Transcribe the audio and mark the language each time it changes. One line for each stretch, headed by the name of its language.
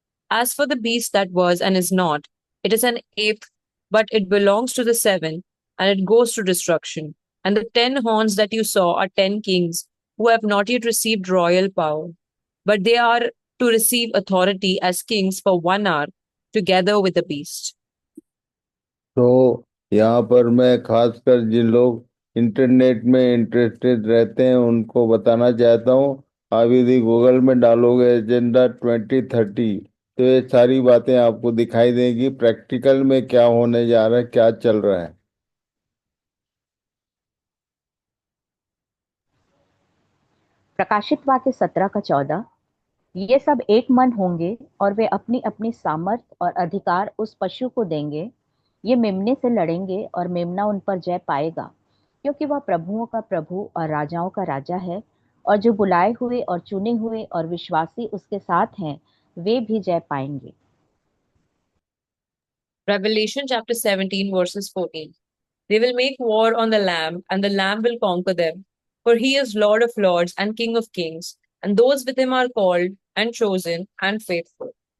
English: As for the beast that was and is not, it is an eighth, but it belongs to the 7, and it goes to destruction. And the 10 horns that you saw are 10 kings who have not yet received royal power, but they are to receive authority as kings for 1 hour together with the beast.
Hindi: तो यहाँ पर मैं खासकर जिन लोग internet में interested रहते हैं उनको बताना चाहता हूँ। आप यदि गूगल में डालोगे एजेंडा 2030 तो ये सारी बातें आपको दिखाई देंगी, प्रैक्टिकल में क्या होने जा रहा है, क्या चल रहा है। प्रकाशित वाक्य 17 का 14। ये सब एक मन होंगे और वे अपनी अपनी सामर्थ और अधिकार उस पशु को देंगे। ये मेमने से लड़ेंगे और मेमना उन पर जय पाएगा, क्योंकि वह प्रभुओं का प्रभु और राजाओं का राजा है। और जो बुलाए हुए और चुने हुए और विश्वासी उसके साथ हैं, वे भी जय पाएंगे।
English: Revelation chapter 17, verses 14. They will make war on the Lamb, and the Lamb will conquer them. For he is Lord of lords and King of kings, and those with him are called and chosen and faithful.